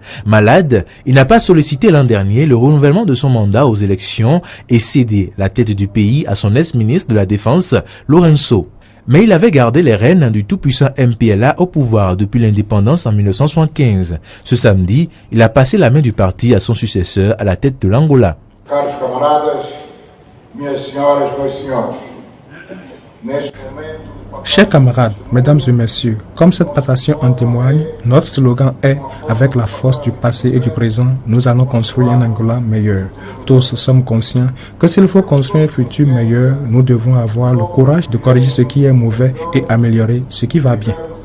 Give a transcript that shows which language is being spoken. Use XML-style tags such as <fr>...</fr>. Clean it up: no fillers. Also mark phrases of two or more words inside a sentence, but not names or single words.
<fr>Malade, il n'a pas sollicité l'an dernier le renouvellement de son mandat aux élections et cédé la tête du pays à son ex-ministre de la Défense, Lourenço. Mais il avait gardé les rênes du tout-puissant MPLA au pouvoir depuis l'indépendance en 1975. Ce samedi, il a passé la main du parti à son successeur à la tête de l'Angola.</fr> <pt>Caros camaradas, minhas senhoras, meus senhores, neste momento...</pt> <fr>Chers camarades, mesdames et messieurs, comme cette passation en témoigne, notre slogan est « Avec la force du passé et du présent, nous allons construire un Angola meilleur ». Tous sommes conscients que s'il faut construire un futur meilleur, nous devons avoir le courage de corriger ce qui est mauvais et améliorer ce qui va bien.</fr>